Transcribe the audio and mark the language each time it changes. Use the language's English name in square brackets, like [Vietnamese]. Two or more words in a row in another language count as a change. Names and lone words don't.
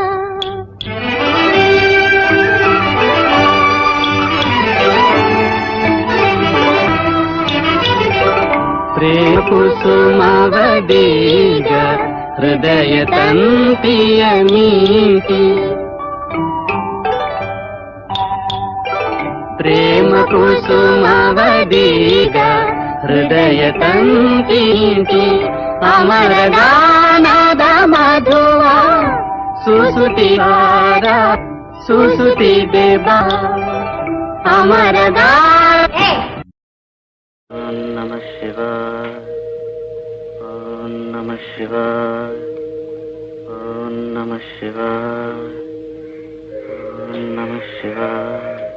[Kannada] ಪ್ರೇಮ ಕುಸುಮವದೀಗ ಹೃದಯ ತಂತಿಯ ಮೀಟಿ, ಪ್ರೇಮ ಕುಸುಮವದೀಗ ಹೃದಯ ತಂತಿ. ಅಮರ ಗಾನದ ಮಧುವ ಸುಸುತಿಹಾರ ಸುಸುತಿದೆ ಬಾ ಅಮರ ಗಾನ. [Sanskrit] ಓಂ ನಮಃ ಶಿವಾಯ, ಓಂ ನಮಃ ಶಿವಾಯ, ಓಂ ನಮಃ ಶಿವಾಯ, ಓಂ ನಮಃ ಶಿವಾಯ.